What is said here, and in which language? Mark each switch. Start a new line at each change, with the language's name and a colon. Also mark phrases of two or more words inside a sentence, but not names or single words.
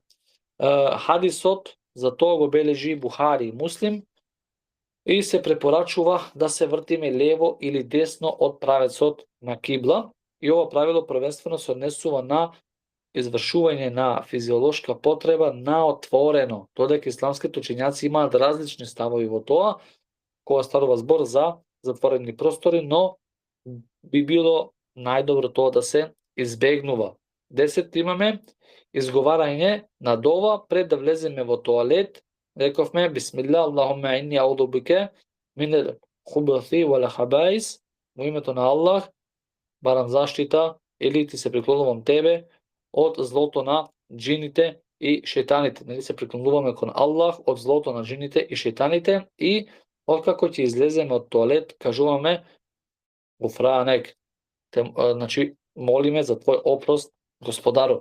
Macedonian: Хадисот за тоа го бележи Бухари и Муслим и се препорачува да се вртиме лево или десно од правецот на кибла, и ова правило првенствено се однесува на извршување на физиолошка потреба на отворено, додека исламските учењаци имаат различни ставови во тоа, кога станува збор за затворени простори, но би било најдобро тоа да се избегнува. 10 имаме изговарање на дова пред да влеземе во тоалет. Рековме бисмилла,
Arabic: اللهم إني أعوذ بك من الخبث والخبائث,
Macedonian: во името на Аллах барам заштита или ти се приклонувам тебе од злото на джините и шејтаните. Нели се приклонуваме кон Аллах од злото на джините и шејтаните, и откако ќе излеземе од тоалет кажуваме Гуфранек, значи молиме за твој опрост, Господару.